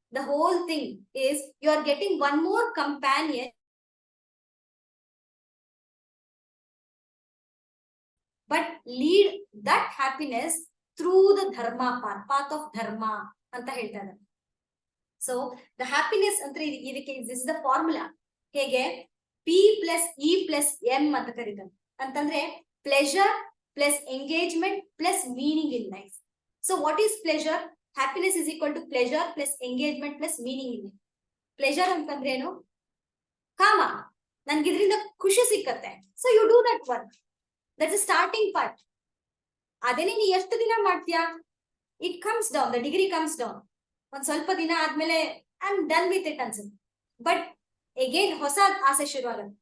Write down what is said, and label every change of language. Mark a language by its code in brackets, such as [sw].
[en] the whole thing is you are getting one more companion, but lead that happiness through the dharma path of dharma [kn] ಅಂತ ಹೇಳ್ತಾ ಇದ್ದಾರೆ. [en] so the happiness [kn] ಅಂದ್ರೆ ಇದಕ್ಕೆ [en] This is the formula. [kn] ಹೇಗೆ P+E+M ಅಂತ ಕರೀತಾರೆ ಅಂತಂದ್ರೆ, [en] pleasure plus engagement plus meaning in life. So what is pleasure? Happiness is equal to pleasure plus engagement plus meaning in life. [kn] Pleasure ಅಂತಂದ್ರೆ ಏನು? ಕಾಮ, ನನ್ಗೆ ಇದರಿಂದ ಖುಷಿ ಸಿಕ್ಕತ್ತೆ. [en] So you do that work, that's a starting part. [kn] ಅದೇನೇ ನೀ ಎಷ್ಟು ದಿನ ಮಾಡ್ತೀಯಾ, [en] It comes down, the degree comes down. [kn] ಒಂದ್ ಸ್ವಲ್ಪ ದಿನ ಆದ್ಮೇಲೆ [en] I am done with it [kn] ಅನ್ಸುತ್ತೆ. [en] but again [kn] ಹೊಸ ಆಸೆ ಶುರು ಆಗುತ್ತೆ.